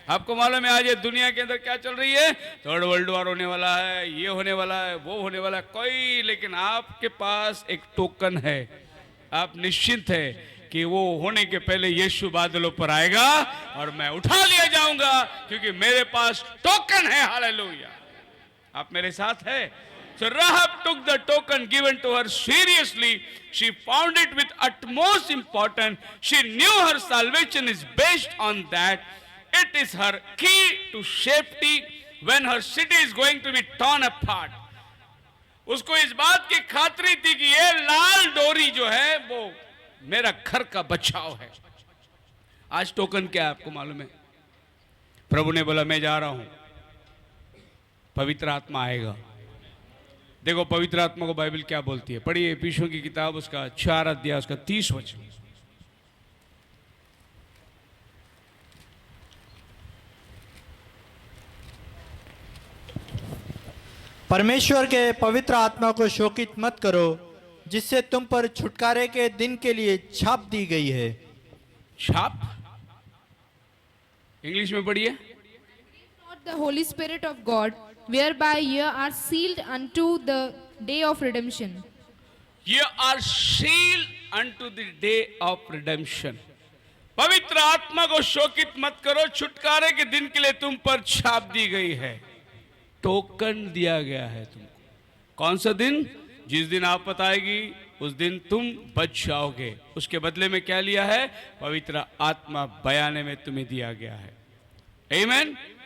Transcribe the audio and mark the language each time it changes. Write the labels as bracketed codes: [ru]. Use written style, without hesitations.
[hi] आपको मालूम है आज ये दुनिया के अंदर क्या चल रही है? थर्ड वर्ल्ड वॉर होने वाला है, ये होने वाला है, वो होने वाला है, कोई, लेकिन आपके पास एक टोकन है। आप निश्चिंत है कि वो होने के पहले यीशु बादलों पर आएगा और मैं उठा लिया जाऊंगा, क्योंकि मेरे पास टोकन है। हालेलुया। आप मेरे साथ है? [en] So Rahab took the token given to her seriously. She found it with utmost importance. She knew her salvation is based on that. It is her key to safety when her city is going to be torn apart. [hi] उसको इस बात की खातरी थी कि ये लाल डोरी जो है वो मेरा घर का बचाव है। आज टोकन क्या है आपको मालूम है? प्रभु ने बोला मैं जा रहा हूं, पवित्र आत्मा आएगा। देखो पवित्र आत्मा को बाइबल क्या बोलती है, पढ़िए इफिसियों की किताब उसका 4 अध्याय उसका 30 वचन। परमेश्वर के पवित्र आत्मा को शोकित मत करो, जिससे तुम पर छुटकारे के दिन के लिए छाप दी गई है। छाप इंग्लिश में पढ़िए। [en] Not the Holy Spirit of God, whereby ye are sealed unto the day of redemption. Ye are sealed unto the day of redemption. [hi] पवित्र आत्मा को शोकित मत करो, छुटकारे के दिन के लिए तुम पर छाप दी गई है, टोकन दिया गया है तुमको। कौन सा दिन? जिस दिन आफत आएगी उस दिन तुम बच जाओगे। उसके बदले में क्या लिया है? पवित्र आत्मा बयाने में तुम्हें दिया गया है। आमीन।